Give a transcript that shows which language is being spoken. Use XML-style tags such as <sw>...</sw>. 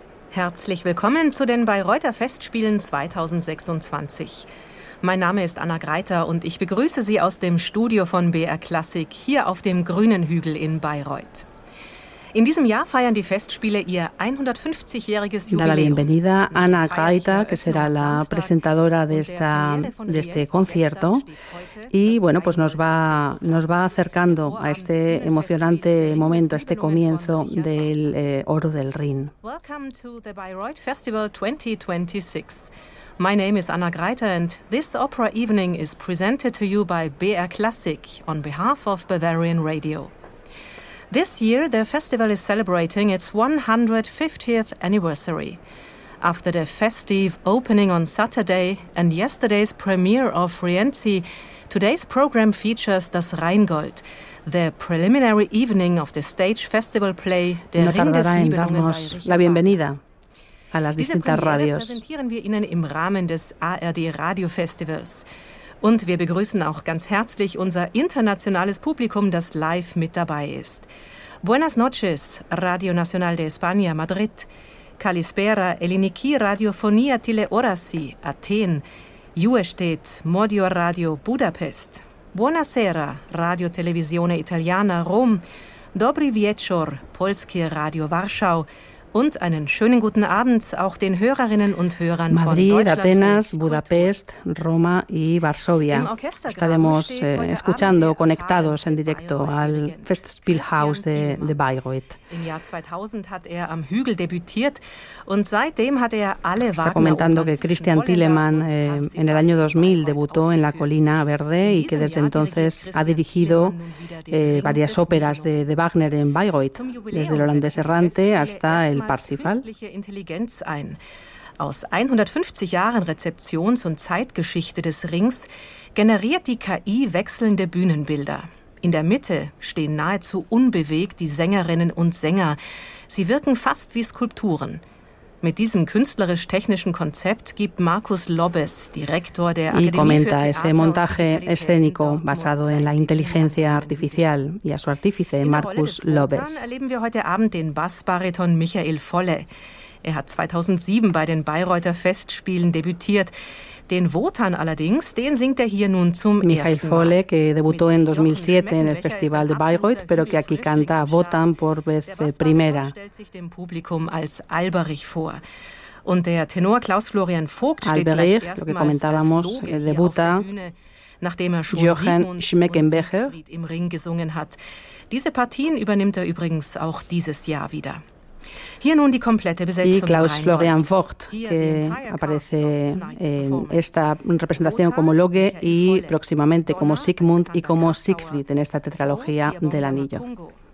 <de>Herzlich willkommen zu den Bayreuther Festspielen 2026. Mein Name ist Anna Greiter und ich begrüße Sie aus dem Studio von BR Klassik hier auf dem Grünen Hügel in Bayreuth. In diesem Jahr feiern die Festspiele ihr 150-jähriges Jubiläum.</de> <es>Da la bienvenida a Ana Gaita, que será la presentadora de este concierto. Y bueno, pues nos va acercando a este emocionante momento, a este comienzo del Oro del Rin.</es> <en>Welcome to the Bayreuth Festival 2026. My name is Anna Greiter and this opera evening is presented to you by BR Classic on behalf of Bavarian Radio. This year, the festival is celebrating its 150th anniversary. After the festive opening on Saturday and yesterday's premiere of Rienzi, today's program features Das Rheingold, the preliminary evening of the stage festival play Der no Ring des Nibelungen.</en> <es>No tardará en darnos la bienvenida a las distintas radios.</es> <de>Diese Premiere präsentieren wir Ihnen im Rahmen des ARD Radio Festivals. Und wir begrüßen auch ganz herzlich unser internationales Publikum, das live mit dabei ist.</de> <es>Buenas noches, Radio Nacional de España, Madrid.</es> <el>Kalispera, Eliniki, Radiofonia Teleorasi, Athen.</el> <it>Juestet, Modio Radio, Budapest. Buonasera, Radio Televisione Italiana, Rom.</it> <pl>Dobry wieczór, Polskie Radio, Warschau.</pl> <de>Und einen schönen guten Abend auch den Hörerinnen und Hörern</de> <es>Madrid,</es> <de>von Deutschland,</de> <es>Atenas, Budapest, Roma y Varsovia. Estaremos escuchando conectados en directo al Festspielhaus de Bayreuth.</es> <de>Im Jahr 2000 hat er am Hügel debütiert und seitdem hat er alle Wagner.</de> <es>Está comentando que Christian Thielemann en el año 2000 debutó en la Colina Verde y que desde entonces ha dirigido varias óperas de Wagner en Bayreuth, desde el Holandés Errante hasta el Parsifal.</es> <de>Intelligenz ein. Aus 150 Jahren Rezeptions- und Zeitgeschichte des Rings generiert die KI wechselnde Bühnenbilder. In der Mitte stehen nahezu unbewegt die Sängerinnen und Sänger. Sie wirken fast wie Skulpturen. Mit diesem künstlerisch-technischen Konzept gibt Markus Lobbes, Direktor der Akademie für Theater und Musik,</de> <es>ese Montaje escénico basado en la inteligencia artificial y a su artífice Markus Lobbes.</es> <de>Erleben wir heute Abend den Bassbariton Michael Volle. Er hat 2007 bei den Bayreuther Festspielen debütiert. Den Wotan allerdings, den singt er hier nun zum ersten Mal.</de> <es>Michael Volle, que debutó en 2007 en el Festival de Bayreuth, pero que aquí canta Wotan por vez primera.</es> <de>Der Bassbariton stellt sich dem Publikum als Alberich vor. Und der Tenor Klaus-Florian Vogt steht</de> <es>Alberich, lo que comentábamos, debuta</es> <de>nachdem er Johann Schmeckenbecher Siegmund im Ring gesungen hat. Diese Partien übernimmt er übrigens auch dieses Jahr wieder. Hier nun die komplette Besetzung.</de> <es>Y Klaus-Florian Vogt, que aparece en esta representación como Loge y próximamente como Sigmund y como Siegfried en esta tetralogía del Anillo.</es>